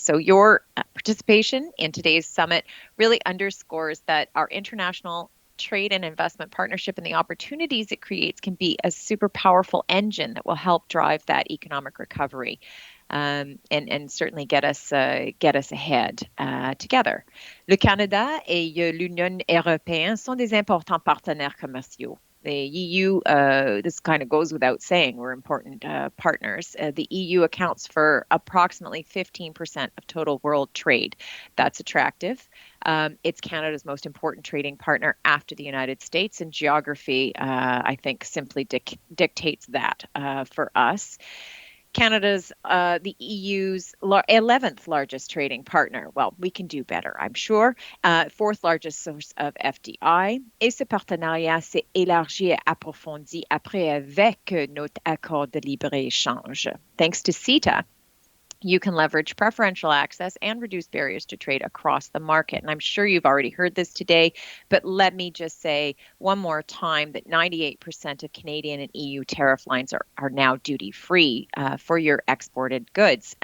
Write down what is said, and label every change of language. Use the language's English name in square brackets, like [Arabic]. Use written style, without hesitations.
[English] So, your participation in today's summit really underscores that our international trade and investment partnership and the opportunities it creates can be a super powerful engine that will help drive that economic recovery. And certainly get us ahead together. [French] Le Canada et l'Union européenne sont des importants partenaires commerciaux. [English] The EU, this kind of goes without saying, we're important partners. The EU accounts for approximately 15% of total world trade. That's attractive. It's Canada's most important trading partner after the United States, and geography, I think, simply dictates that for us. Canada's the EU's 11th largest trading partner. Well, we can do better, I'm sure. Fourth largest source of FDI. [French] Et ce partenariat s'est élargi et approfondi après avec notre accord de libre-échange. [English] Thanks to CETA, you can leverage preferential access and reduce barriers to trade across the market. And I'm sure you've already heard this today, but let me just say one more time that 98% of Canadian and EU tariff lines are now duty-free for your exported goods.